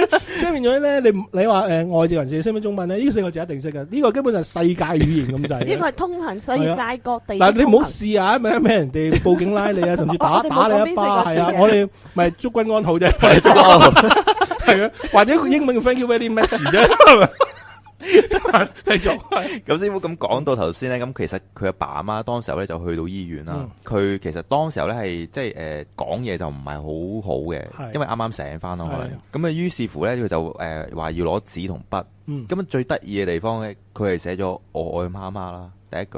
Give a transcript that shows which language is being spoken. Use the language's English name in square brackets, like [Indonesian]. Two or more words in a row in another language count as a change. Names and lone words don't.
[Cantonese] 即係變咗咧，你話外籍人士識唔識中文咧？呢4個字一定識嘅，呢個基本上係世界語言咁滯。呢個係通行世界各地。嗱，你唔好試下，咪人哋報警拉你啊，甚至打你一巴，係啊，我哋咪祝君安好啫，祝君安好，係啊，或者英文嘅 [English] thank you very much [Cantonese] 啫。繼續。咁師傅咁講到頭先咧，咁其實佢阿爸阿媽當時候咧就去到醫院啦。佢其實當時候咧係即係講嘢就唔係好好嘅，因為啱啱醒翻咯可能。咁啊於是乎咧佢就話要攞紙同筆。咁最得意嘅地方咧，佢係寫咗我愛媽媽啦，第一句。